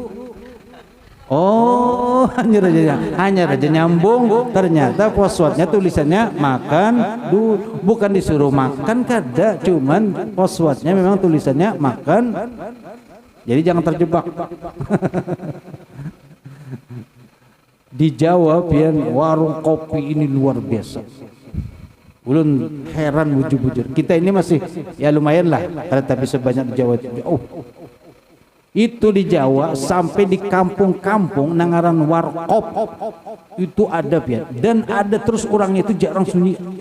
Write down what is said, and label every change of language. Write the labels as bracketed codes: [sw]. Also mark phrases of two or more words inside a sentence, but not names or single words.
[bjn] Oh, hanya aja nyambung. Ternyata passwordnya tulisannya makan dulu, bukan disuruh makan kada, cuman passwordnya memang tulisannya makan. Jadi jangan terjebak. Dijawab pian warung kopi ini luar biasa. Ulun heran bujur-bujur. [id] Kita ini masih ya lumayan lah, tapi sebanyak di Jawa. [bjn] Oh, itu di Jawa sampai di kampung-kampung nangaran warkop itu ada pian, dan ada terus orangnya itu jarang sunyi.